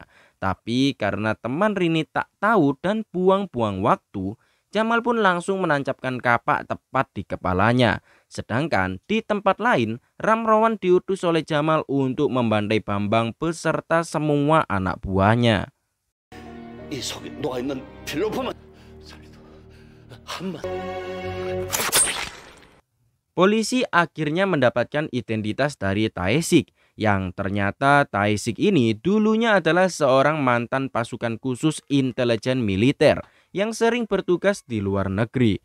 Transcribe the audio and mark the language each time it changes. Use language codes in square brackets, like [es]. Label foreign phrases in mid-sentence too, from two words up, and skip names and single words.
[id] Tapi karena teman Rini tak tahu dan buang-buang waktu, Jamal pun langsung menancapkan kapak tepat di kepalanya. Sedangkan di tempat lain, Ramrowan diutus oleh Jamal untuk membantai Bambang beserta semua anak buahnya. [ko] 이 속에 녹아있는 필로폼은 [id] Polisi akhirnya mendapatkan identitas dari Tae-sik, yang ternyata Tae-sik ini dulunya adalah seorang mantan pasukan khusus intelijen militer yang sering bertugas di luar negeri.